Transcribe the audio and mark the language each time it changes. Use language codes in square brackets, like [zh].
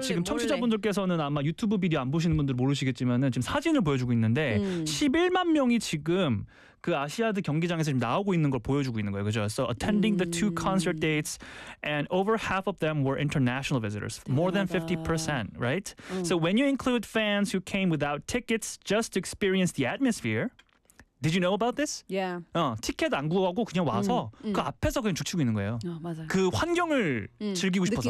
[ko] 지금 청취자분들께서는 아마 유튜브 비디오 안 보시는 분들 모르시겠지만은 지금 사진을 보여주고 있는데 11만 명이 지금 그 아시아드 경기장에서 지금 나오고 있는 걸 보여주고 있는 거예요, 그죠? [en] So attending the two concert dates, and over half of them were international visitors, more than 50%, right? So when you include fans who came without tickets just to experience the atmosphere, did you know about this? Yeah. [ko] 티켓 안 구하고 그냥 와서 그 앞에서 그냥 죽치고 있는 거예요. 맞아요. 그 환경을 즐기고 싶어서.